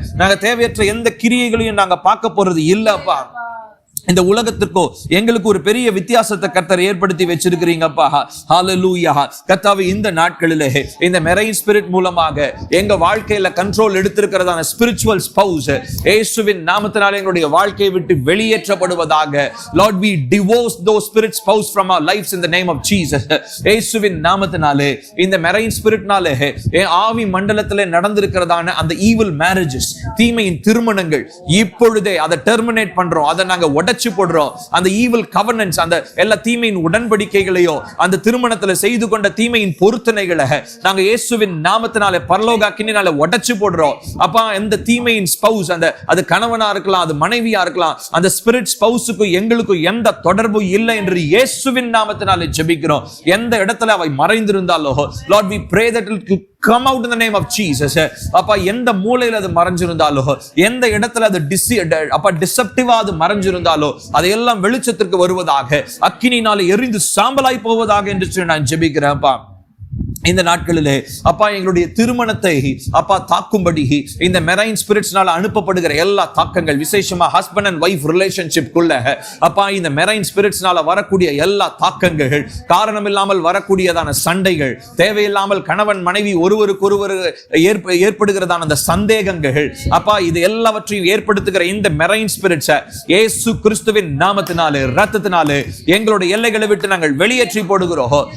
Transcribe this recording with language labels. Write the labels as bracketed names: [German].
[Tamil] நாங்க தேவையற்ற எந்த கிரியைகளையும் நாங்க பார்க்க போறது இல்லப்பா. இந்த உலகத்திற்கோ எங்களுக்கு ஒரு பெரிய வித்தியாசத்தை கர்த்தர் ஏற்படுத்தி வச்சிருக்கிறீங்கப்பா. ஹல்லேலூயா. கர்த்தாவே, இந்த நாட்களிலே இந்த மெரைன் ஸ்பிரிட் மூலமாக எங்க வாழ்க்கையில கண்ட்ரோல் எடுத்திருக்கிறதான ஸ்பிரிச்சுவல் ஸ்பௌஸ் இயேசுவின் நாமத்தினாலே எங்களுடைய வாழ்க்கையை விட்டு வெளியேற்றப்படுவதாக. [English] Lord, we divorce those spirit spouse from our lives in the name of Jesus. [Tamil] இயேசுவின் நாமத்தினாலே இந்த மெரைன் ஸ்பிரிட்னாலே ஆவி மண்டலத்திலே நடந்திருக்கிறதான அந்த ஈவில் மேரேஜஸ், தீமையின் திருமணங்கள் இப்பொழுதே அதை டெர்மினேட் பண்றோம். அதை நாங்க உடைச்சு போடுறோம். அந்த ஈவில் கவர்னன்ஸ், அந்த எல்லா தீமையின் உடன்படிக்கைகளையும் அந்த திருமணத்துல செய்து கொண்ட தீமையின் பொருத்தனைகளை நாங்க இயேசுவின் நாமத்தினாலே பரலோக அக்கினியால உடைச்சு போடுறோம். அப்பா, எந்த தீமையின் ஸ்பௌஸ், அது கணவனா இருக்கலாம், அது மனைவியா இருக்கலாம், அந்த ஸ்பிரிட் ஸ்பௌஸுக்கும் எங்களுக்கும் எந்த தொடர்பும் இல்லை என்று இயேசுவின் நாமத்தினாலே ஜெபிக்கிறோம். எந்த இடத்துல அவை மறைந்திருந்தாலோ, [English] Lord, we pray that it will come out in the name of Jesus. [Tamil] அப்பா, எந்த மூலையில அது மறைஞ்சிருந்தாலோ, எந்த இடத்துல அது டிசெப்டிவா அது மறைஞ்சிருந்தாலோ, அதையெல்லாம் வெளிச்சத்திற்கு வருவதாக, அக்கினினாலே எரிந்து சாம்பலாய் போவதாக என்று நான் ஜெபிக்கிறேன்ப்பா. இந்த நாட்களிலே அப்பா, எங்களுடைய திருமணத்தை அப்பா தாக்கும்படி இந்த மெரைன் ஸ்பிரிட்ஸ்னால அனுப்பப்படுகிற எல்லா தாக்கங்கள், விசேஷமா ஹஸ்பண்ட் அண்ட் வைஃப் ரிலேஷன்ஷிப் குள்ள அப்பா, இந்த மெரைன் ஸ்பிரிட்ஸ்னால வரக்கூடிய எல்லா தாக்கங்கள், காரணம் இல்லாமல் வரக்கூடியதான சண்டைகள், தேவையில்லாமல் கணவன் மனைவி ஒருவருக்கொருவர் ஏற்படுகிறதான அந்த சந்தேகங்கள், அப்பா, இது எல்லாவற்றையும் ஏற்படுத்துகிற இந்த மெரைன் ஸ்பிரிட்ஸ் இயேசு கிறிஸ்துவின் நாமத்தினாலே, இரத்தத்தினாலே எங்களுடைய எல்லைகளை விட்டு நாங்கள் வெளியேற்றி போடுகிறோம்.